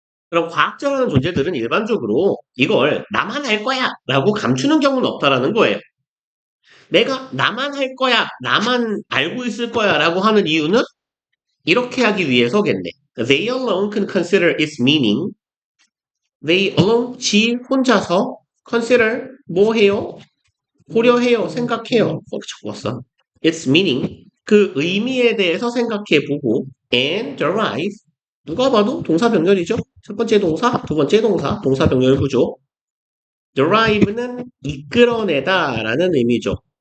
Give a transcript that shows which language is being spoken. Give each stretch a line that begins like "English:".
Korean: 그럼 과학자라는 존재들은 일반적으로 이걸 나만 할 거야 라고 감추는 경우는 없다라는 거예요. 내가 나만 할 거야, 나만 알고 있을 거야 라고 하는 이유는 이렇게 하기 위해서겠네.
English: They alone can consider its meaning. They alone,
Korean: 지 혼자서 consider 뭐 해요? 고려해요, 생각해요. 자꾸 왔어.
English: Its meaning,
Korean: 그 의미에 대해서 생각해보고
English: and derive,
Korean: 누가 봐도 동사 병렬이죠. 첫 번째 동사, 두 번째 동사, 동사 병렬 구조. derive는 이끌어내다라는 의미죠.